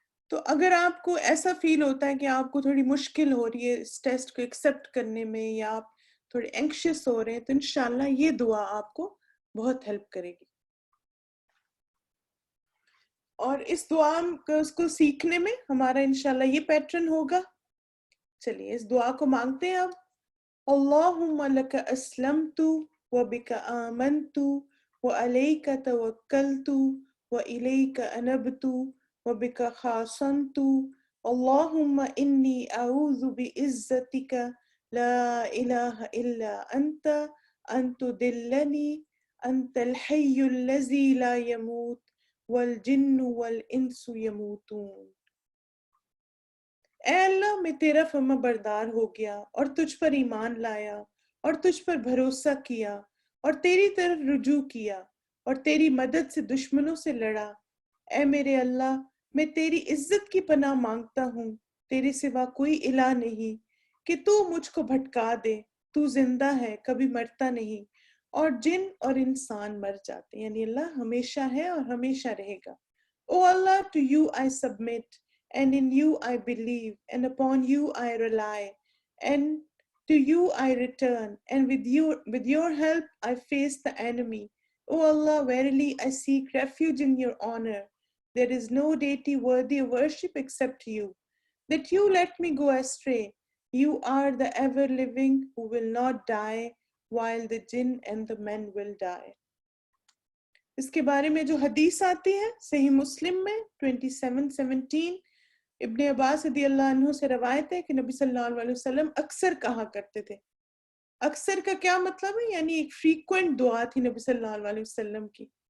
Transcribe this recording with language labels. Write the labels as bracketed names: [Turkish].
[Urdu] تو اگر آپ کو ایسا فیل ہوتا ہے کہ آپ کو تھوڑی مشکل ہو رہی ہے اس ٹیسٹ کو ایکسیپٹ کرنے میں، یا آپ تھوڑے اینکشیس ہو رہے ہیں، تو انشاءاللہ یہ دعا آپ کو بہت ہیلپ کرے گی. اور اس دعا کو سیکھنے میں ہمارا انشاءاللہ یہ پیٹرن ہوگا. چلیے اس دعا کو مانگتے ہیں اب. [Arabic] اللہم لک اسلمت وبك آمنت وعليك توكلت وإليك أنبت وبك خاصمت اللهم إني أعوذ بعزتك لا إله إلا أنت أن تضلني أنت الحي الذي لا يموت والجن والإنس يموتون. [Urdu] اے اللہ میں تیرا فرما بردار ہو گیا اور تجھ پر ایمان لایا اور تجھ پر بھروسہ کیا اور تیری طرف رجوع کیا اور تیری مدد سے دشمنوں سے لڑا. اے میرے اللہ میں تیری عزت کی پناہ مانگتا ہوں، تیرے سوا کوئی الہ نہیں کہ تو مجھ کو بھٹکا دے. تو زندہ ہے، کبھی مرتا نہیں، اور جن اور انسان مر جاتے، یعنی اللہ ہمیشہ ہے اور ہمیشہ رہے گا. [English] O Allah, to you I submit, and in you I believe, and upon you I rely, and to you I return, and with your help I face the enemy. O Allah, verily I seek refuge in your honor. There is no deity worthy of worship except you. That you let me go astray. You are the ever living who will not die, while the jinn and the men will die. [Urdu] اس کے بارے میں جو حدیث آتی ہے صحیح مسلم میں 27:17 ابن عباس رضی اللہ عنہ سے روایت ہے کہ نبی صلی اللہ علیہ وسلم اکثر کہا کرتے تھے. اکثر کا کیا مطلب ہے؟ یعنی ایک فریکوینٹ دعا تھی نبی صلی اللہ علیہ وسلم کی.